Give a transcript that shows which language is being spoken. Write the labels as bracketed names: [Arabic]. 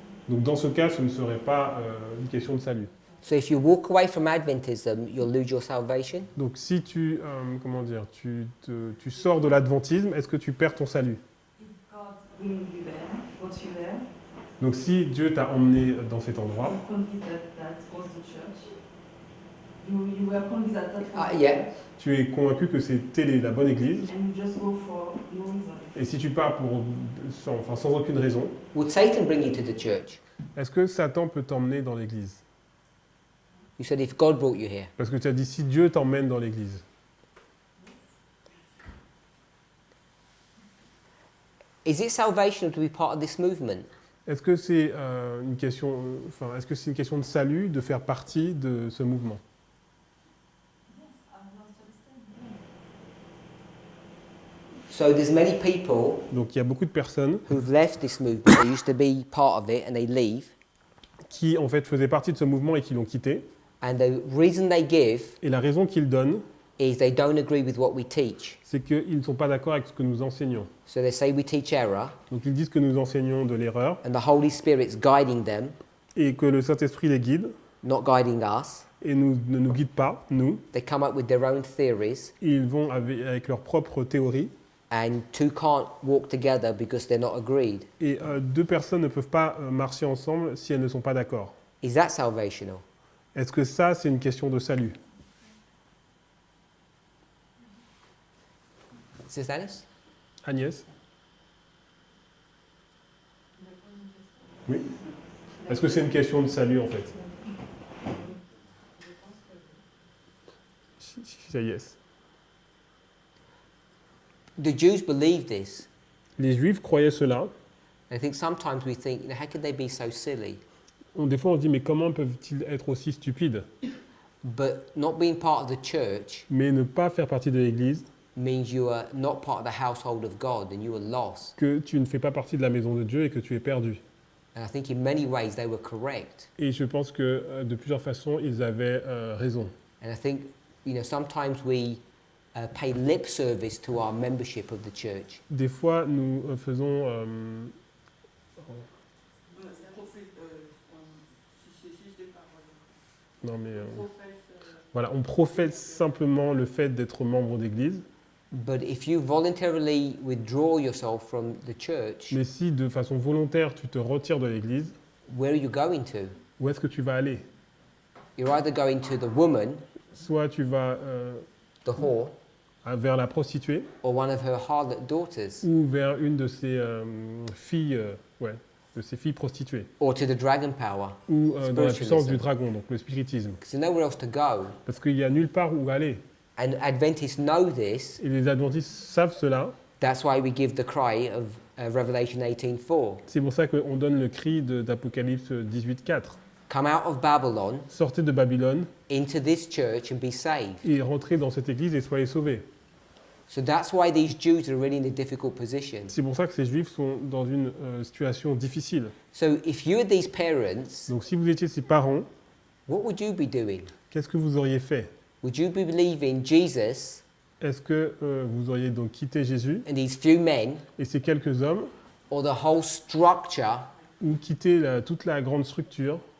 [French] Donc dans ce cas, ce ne serait pas une question de salut. [English] So if you walk away from Adventism, you'll lose your salvation. [French] Donc si tu, comment dire, tu sors de l'adventisme, est-ce que tu perds ton salut? [English] If God bring you there, got you there, [French] Donc si Dieu t'a emmené dans cet endroit, [English] you're convinced that was the church. You were convinced that was Ah, the yeah. church, [French] tu es convaincu que c'était la bonne église, [English] and you just go for no reason. [French] et si tu pars sans aucune raison, [English] Would Satan bring you to the church? [French] est-ce que Satan peut t'emmener dans l'église? [English] You said if God brought you here. [French] Parce que tu as dit si Dieu t'emmène dans l'église. [English] Is it salvational to be part of this movement? [French] Est-ce que c'est une question, est-ce que c'est une question de salut de faire partie de ce mouvement? [English] So there's many people [French] Donc il y a beaucoup de personnes [English] who've left this movement. They used to be part of it and they leave. [French] qui en fait faisaient partie de ce mouvement et qui l'ont quitté. [English] And the reason they give [French] Et la raison qu'ils donnent, [English] is they don't agree with what we teach. [French] c'est qu'ils ne sont pas d'accord avec ce que nous enseignons. [English] So they say we teach error, [French] Donc ils disent que nous enseignons de l'erreur [English] and the Holy Spirit's guiding them, [French] et que le Saint-Esprit les guide [English] not guiding us. [French] et ne nous guide pas, nous. [English] They come up with their own theories, [French] Et ils vont avec leurs propres théories. [English] and two can't walk together because they're not agreed. [French] Et deux personnes ne peuvent pas marcher ensemble si elles ne sont pas d'accord. [English] Is that salvational? [French] Est-ce que ça, c'est une question de salut? [English] Sister Alice? [French] Agnès? Oui. Est-ce que c'est une question de salut en fait? [English] She said yes. The Jews believe this. [French] Les Juifs croyaient cela. [English] I think sometimes we think, how could they be so silly? [French] Des fois, on se dit, mais comment peuvent-ils être aussi stupides? [English] But not being part of the church [French] Mais ne pas faire partie de l'Église, [English] means you are not part of the household of God and you are lost. [French] que tu ne fais pas partie de la maison de Dieu et que tu es perdu. [English] And I think in many ways they were correct. [French] Et je pense que de plusieurs façons, ils avaient raison. [English] And I think, sometimes we pay lip service to our membership of the church. [French] Des fois, nous faisons... non mais... voilà, on professe simplement le fait d'être membre d'église. [English] But if you voluntarily withdraw yourself from the church, [French] Mais si de façon volontaire, tu te retires de l'église, [English] where are you going to? [French] où est-ce que tu vas aller? [English] You're either going to the woman, [French] Soit tu vas [English] the whore, [French] vers la prostituée, [English] or one of her harlot daughters, [French] ou vers une de ses filles, de ses filles prostituées, [English] or to the dragon power. [French] ou dans la [English] Spiritualism. [French] puissance du dragon, donc le spiritisme. [English] Because there's nowhere else to go. [French] Parce qu'il n'y a nulle part où aller. [English] And Adventists know this. [French] Et les adventistes savent cela. [English] That's why we give the cry of Revelation 18:4. [French] C'est pour ça qu'on donne le cri d'Apocalypse 18.4. [English] Come out of Babylon [French] Sortez de Babylone [English] into this church and be saved. [French] et rentrez dans cette église et soyez sauvés. [English] So that's why these Jews are really in a difficult position. [French] C'est pour ça que ces juifs sont dans une situation difficile. [English] So if you were these parents, [French] Donc si vous étiez ses parents, [English] what would you be doing? [French] qu'est-ce que vous auriez fait? [English] Would you be believing Jesus [French] Est-ce que vous auriez donc quitté Jésus [English] and these few men, [French] et ces quelques hommes, [English] or the whole structure, [French] ou quitté toute la grande structure,